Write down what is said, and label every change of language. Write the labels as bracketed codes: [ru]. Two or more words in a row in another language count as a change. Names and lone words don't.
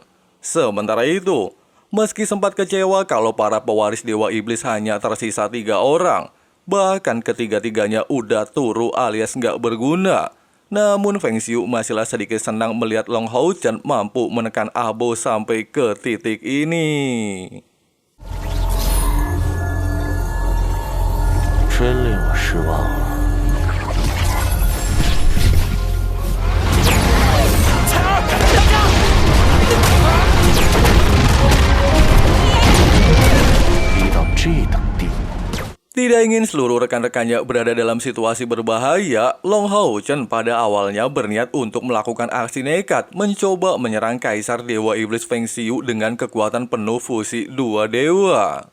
[id] Sementara itu, meski sempat kecewa kalau para pewaris Dewa Iblis hanya tersisa 3 orang, bahkan ketiga-tiganya udah turu alias nggak berguna, namun Feng Xiu masihlah sedikit senang melihat Long Hao Chen mampu menekan Ah Bao sampai ke titik ini. [zh] 真令我失望了。 [id] Tidak ingin seluruh rekan-rekannya berada dalam situasi berbahaya, Long Hao Chen pada awalnya berniat untuk melakukan aksi nekat mencoba menyerang Kaisar Dewa Iblis Feng Xiu dengan kekuatan penuh fusi 2 dewa.